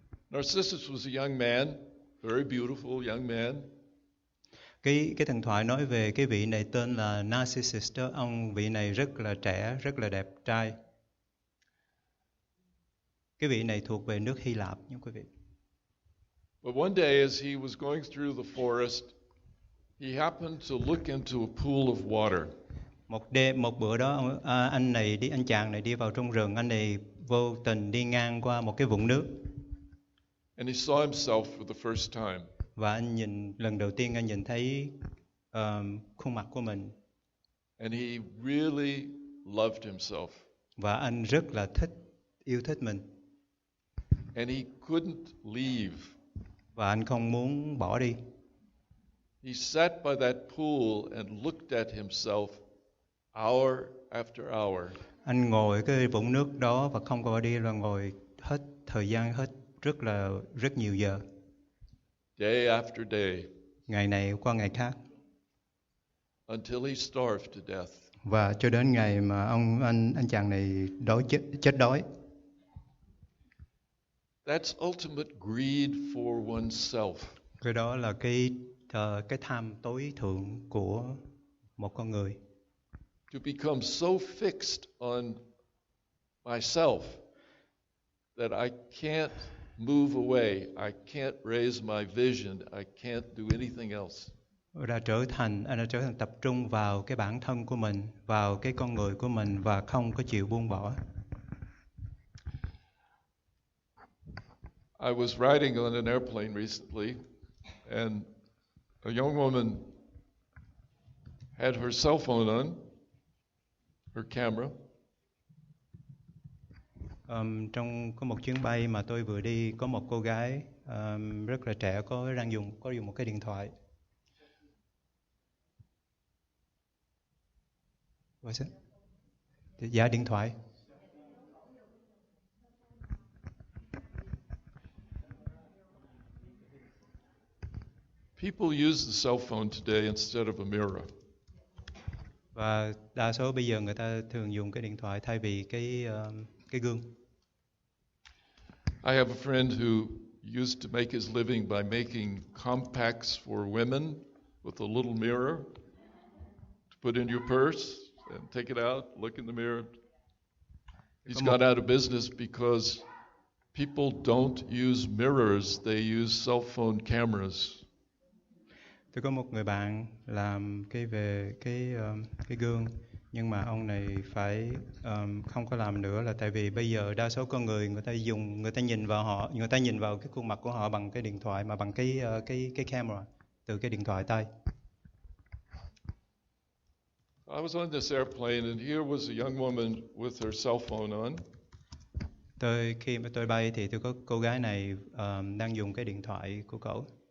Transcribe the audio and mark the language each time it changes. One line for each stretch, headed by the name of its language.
English: Narcissus was a young man, very beautiful young man.
Vietnamese: Cái thần thoại nói về cái vị này tên là Narcissus đó, vị này rất là trẻ, rất là đẹp trai. Cái vị này thuộc về nước Hy Lạp nha quý vị.
English: But one day as he was going through the forest, he happened to look into a pool of water.
Vietnamese: Một bữa đó anh chàng này đi vào trong rừng, anh này vô tình đi ngang qua một cái vũng nước.
English: And he saw himself for the first time.
Vietnamese: Và lần đầu tiên anh nhìn thấy khuôn mặt của mình.
English: And he really loved himself.
Vietnamese: Và anh rất là yêu thích mình.
English: And he couldn't leave.
Vietnamese: Và anh không muốn bỏ đi.
English: He sat by that pool and looked at himself hour after hour.
Vietnamese: Anh ngồi cái vũng nước đó và không có đi, là ngồi hết thời gian rất nhiều giờ.
English: Day after day.
Vietnamese: Ngày này qua ngày khác.
English: Until he starved to death.
Vietnamese: Và cho đến ngày mà anh chàng này chết đói.
English: That's ultimate greed for oneself.
Vietnamese: Cái đó là cái tham tối thượng của một con người.
English: To become so fixed on myself that I can't move away, I can't raise my vision, I can't do anything else.
Vietnamese: Anh đã trở thành tập trung vào cái bản thân của mình, vào cái con người của mình và không có chịu buông bỏ.
English: I was riding on an airplane recently, and a young woman had her cell phone on, her camera.
Vietnamese: Trong có một chuyến bay mà tôi vừa đi, có một cô gái rất là trẻ có dùng một cái điện thoại. Dạ, điện thoại.
English: People use the cell phone today instead of a mirror.
Vietnamese: Và đa số bây giờ người ta thường dùng cái điện thoại thay vì cái gương.
English: I have a friend who used to make his living by making compacts for women with a little mirror to put in your purse and take it out, look in the mirror. He's gone out of business because people don't use mirrors, they use cell phone cameras.
Vietnamese: Tôi có một người bạn làm về cái gương, nhưng mà ông này phải không có làm nữa, là tại vì bây giờ đa số con người người ta nhìn vào cái khuôn mặt của họ bằng cái điện thoại, mà bằng cái camera từ cái điện thoại tay.
English: I was on this airplane and here was a young woman with her cell phone on.
Vietnamese: Khi mà tôi bay thì tôi có cô gái này đang dùng cái điện thoại của cổ.